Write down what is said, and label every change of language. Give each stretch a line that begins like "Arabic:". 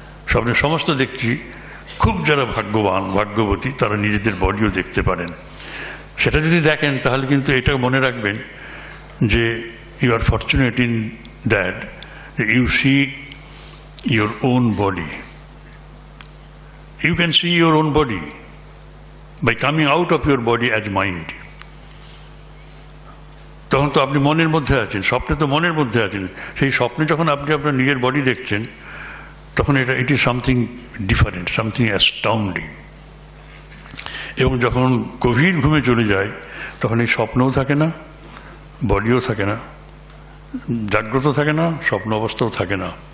Bangla: স্বপ্নে সমস্ত দেখছি খুব যারা ভাগ্যবান ভাগ্যবতী তারা নিজেদের বডিও দেখতে পারেন। সেটা যদি দেখেন তাহলে কিন্তু এটা মনে রাখবেন যে
English: You are fortunate in that you see your own body. You can see your own body by coming out of your body as mind.
Bangla: তখন তো আপনি মনের মধ্যে আছেন, স্বপ্নে তো মনের মধ্যে আছেন। সেই স্বপ্নে যখন আপনি আপনার নিজের বডি দেখছেন তখন
English: It is something different, something astounding.
Bangla: এবং যখন গভীর ঘুমে চলে যায় তখন এই স্বপ্নও থাকে না, বডিও থাকে না, জাগ্রত থাকে না, স্বপ্ন অবস্থাও থাকে না।